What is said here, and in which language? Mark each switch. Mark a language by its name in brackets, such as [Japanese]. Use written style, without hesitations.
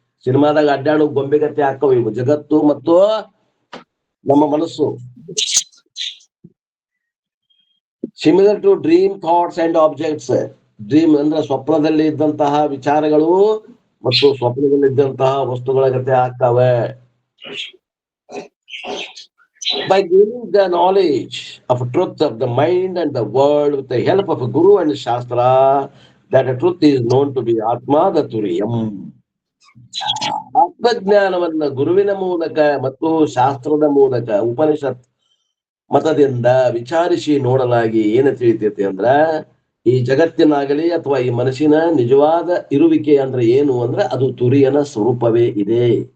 [Kannada] ಸಿನಿಮಾದಾಗ ಅಡ್ಡಾಡು ಗೊಂಬೆ ಗತಿ ಹಾಕಾವ ಇವು ಜಗತ್ತು ಮತ್ತು ನಮ್ಮ ಮನಸ್ಸು. [English] Similar to dream thoughts and objects. [Kannada] Dream ಅಂದ್ರೆ ಸ್ವಪ್ನದಲ್ಲಿ ಇದ್ದಂತಹ ವಿಚಾರಗಳು ಮತ್ತು ಸ್ವಪ್ನದಲ್ಲಿ ಇದ್ದಂತಹ ವಸ್ತುಗಳ ಗತೆ ಆಗ್ತಾವೆ. [English] By gaining the knowledge of truth of the mind and the world with the help of a guru and shastra, that truth is known to be Atma the Turiyam. [Kannada] ಆತ್ಮಜ್ಞಾನವನ್ನ ಗುರುವಿನ ಮೂಲಕ ಮತ್ತು ಶಾಸ್ತ್ರದ ಮೂಲಕ ಉಪನಿಷತ್ ಮತದಿಂದ ವಿಚಾರಿಸಿ ನೋಡಲಾಗಿ ಏನು ತಿಳಿತೈತಿ ಅಂದ್ರ ಈ ಜಗತ್ತಿನಾಗಲಿ ಅಥವಾ ಈ ಮನಸ್ಸಿನ ನಿಜವಾದ ಇರುವಿಕೆ ಅಂದ್ರೆ ಏನು ಅಂದ್ರೆ ಅದು ತುರಿಯನ ಸ್ವರೂಪವೇ ಇದೆ.